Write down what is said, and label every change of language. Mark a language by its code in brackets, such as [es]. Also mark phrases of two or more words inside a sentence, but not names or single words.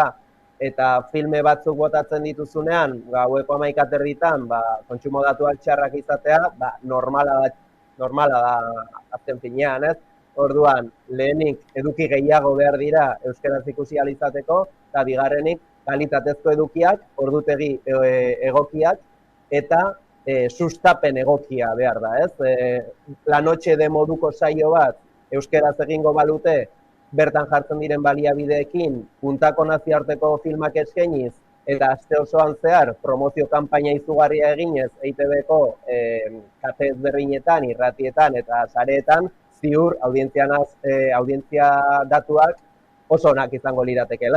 [eu] Eta filme batzuk botatzen dituzunean, gaueko 11:00 kontsumo datuak txarrak izatea, normala da azken finean, ez? Orduan, lehenik eduki gehiago behar dira euskaraz ikusi ahal izateko, eta bigarrenik kalitatezko edukiak, ordutegi egokiak, eta sustapen egokia behar da, ez? La noche de moduko saio bat euskaraz egingo balute, bertan jartzen diren baliabideekin, puntako nazioarteko filmak eskainiz, eta aste osoan zehar promozio kanpaina izugarria eginez EITB-ko kate ezberdinetan, irratietan eta sareetan, ziur audientzia datuak oso onak izango liratekela.